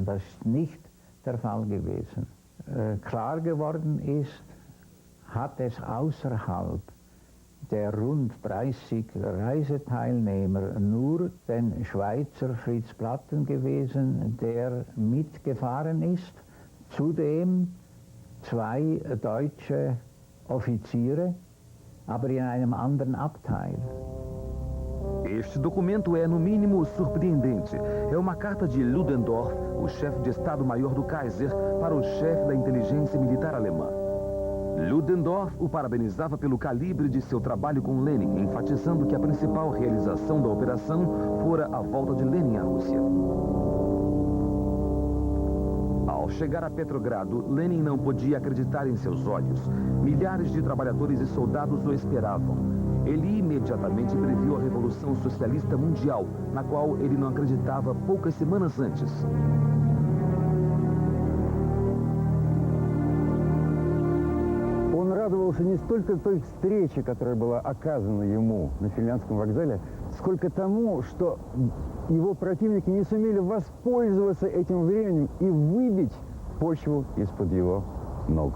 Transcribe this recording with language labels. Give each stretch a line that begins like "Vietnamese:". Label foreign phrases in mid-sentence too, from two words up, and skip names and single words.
German: Das ist nicht der Fall gewesen. Klar geworden ist, hat es außerhalb der rund 30 Reiseteilnehmer nur den Schweizer Fritz Platten gewesen, der mitgefahren ist. Zudem 2 deutsche Offiziere, aber in einem anderen Abteil.
Portuguese: Este documento é, no mínimo, surpreendente. É uma carta de Ludendorff, o chefe de Estado-Maior do Kaiser, para o chefe da inteligência militar alemã. Ludendorff o parabenizava pelo calibre de seu trabalho com Lenin, enfatizando que a principal realização da operação fora a volta de Lenin à Rússia. Ao chegar a Petrogrado, Lenin não podia acreditar em seus olhos. Milhares de trabalhadores e soldados o esperavam. Ele imediatamente previu a Revolução Socialista Mundial, na qual ele não acreditava poucas semanas antes.
Russian: Он радовался не столько той встрече, которая была оказана ему на Финляндском вокзале, сколько тому, что его противники не сумели воспользоваться этим временем и выбить почву из-под его ног.